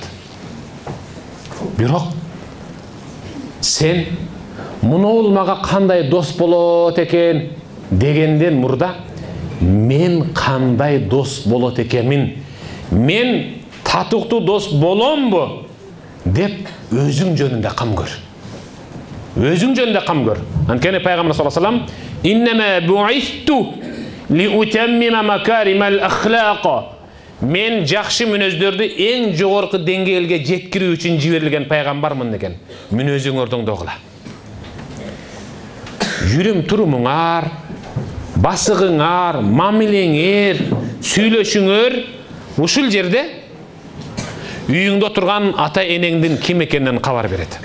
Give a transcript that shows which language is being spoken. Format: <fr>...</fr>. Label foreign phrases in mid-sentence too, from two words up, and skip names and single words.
<ky>Бирок сен муну мага кандай дос болот экен дегенден мурда мен кандай дос болот экенмин, мен татыктуу дос боломбу деп өзүң жөнүндө кам көр. Өзүң жөнүндө кам көр. Анткени пайгамбар</ky> <ar>صلى الله عليه وسلم إنما بعثت لأتمم مكارم الأخلاق.</ar> <ky>Мен жакшы мүнөздөрдү эң жогорку деңгээлге жеткирүү үчүн жиберилген пайгамбармын деген. Мүнөзүңөрдү огула. Жүрүм турумуңар, басыгыңар, мамилеңер, сүйлөшүңөр ушул жерде үйүңдө турган ата энеңдин ким экенинен кабар берет.</ky>